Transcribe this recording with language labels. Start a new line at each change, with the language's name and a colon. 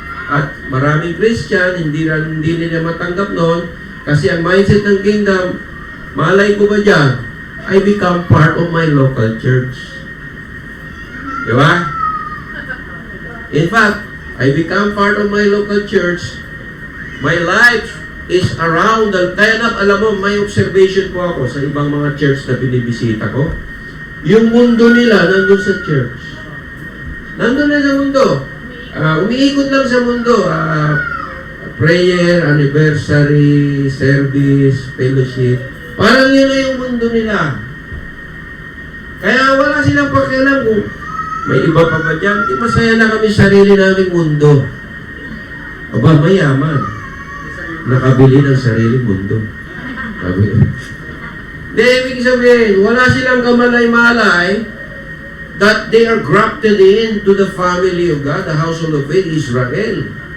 Filipino: At maraming Christian, hindi nila matanggap noon, kasi ang mindset ng kingdom, malay ko ba dyan,
English: I become part of my local church.
Filipino: Di ba?
English: In fact, I become part of my local church. My life is around the...
Filipino: Kaya na, alam mo, may observation po ako sa ibang mga church na binibisita ko. Yung mundo nila, nandun sa church. Nandun na sa mundo. Umiikot lang sa mundo.
English: Prayer, anniversary, service, fellowship.
Filipino: Parang yun na yung mundo nila. Kaya wala silang pakialam kung may iba pa ba dyan. Di masaya na kami sarili naming mundo. Aba, mayaman. Nakabili ng sariling mundo. Hindi, ibig sabihin, wala silang kamalay-malay
English: that they are grafted into the family of God, the household of faith, Israel.